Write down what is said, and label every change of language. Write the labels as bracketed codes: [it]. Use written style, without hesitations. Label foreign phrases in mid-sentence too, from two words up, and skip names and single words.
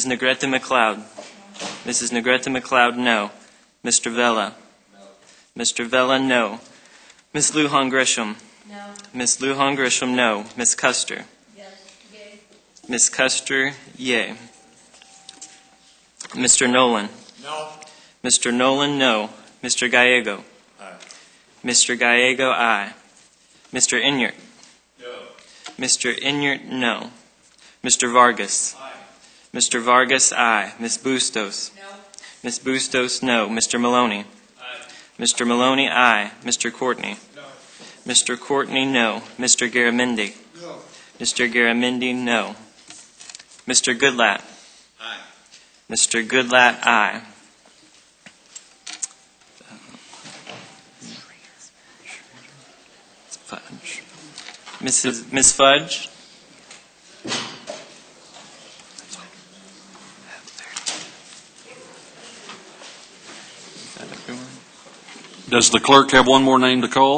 [en] Negrete McLeod? Mrs. Negrete McLeod, no. Mr. Vella? Mr. Vella, no. Ms. Lujan Grisham? No. Ms. Lujan Grisham, no. Ms. Custer? Yes. Yay. Ms. Custer, yay. Mr. Nolan? No. Mr. Nolan, no. Mr. Gallego? Aye. Mr. Gallego, aye. Mr. Inyart? No. Mr. Inyart, no. Mr. Vargas? Aye. Mr. Vargas, aye. Ms. Bustos? No. Ms. Bustos, no. Mr. Maloney? Aye. Mr. Maloney, aye. Mr. Courtney? No. Mr. Courtney, no. Mr. Garamendi? No. Mr. Garamendi, no. Mr. Goodlatte? Aye. Mr. Goodlatte, aye. Fudge. Ms. Fudge? Does the clerk have one more name to call?